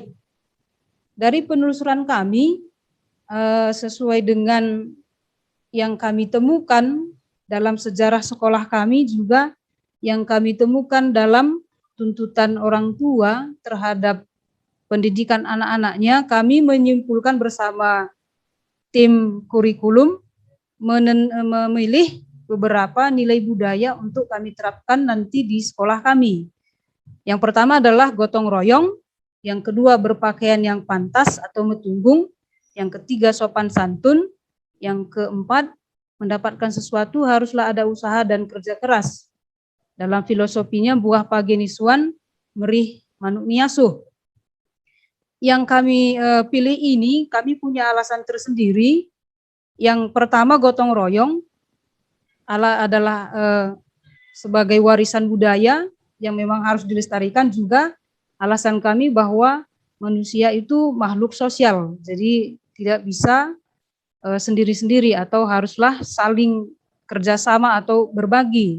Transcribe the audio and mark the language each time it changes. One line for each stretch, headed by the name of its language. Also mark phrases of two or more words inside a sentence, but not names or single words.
Indonesian: Dari penelusuran kami, sesuai dengan yang kami temukan dalam sejarah sekolah kami, juga yang kami temukan dalam tuntutan orang tua terhadap pendidikan anak-anaknya, kami menyimpulkan bersama tim kurikulum memilih beberapa nilai budaya untuk kami terapkan nanti di sekolah kami. Yang pertama adalah gotong royong, yang kedua berpakaian yang pantas atau metunggung, yang ketiga sopan santun, yang keempat mendapatkan sesuatu haruslah ada usaha dan kerja keras. Dalam filosofinya
Batak Karo: buah pagenisuan, merih manuk niasuh.
Indonesian: Yang kami pilih ini, kami punya alasan tersendiri. Yang pertama gotong royong adalah sebagai warisan budaya yang memang harus dilestarikan. Juga alasan kami bahwa manusia itu makhluk sosial, jadi tidak bisa sendiri-sendiri atau haruslah saling kerjasama atau berbagi.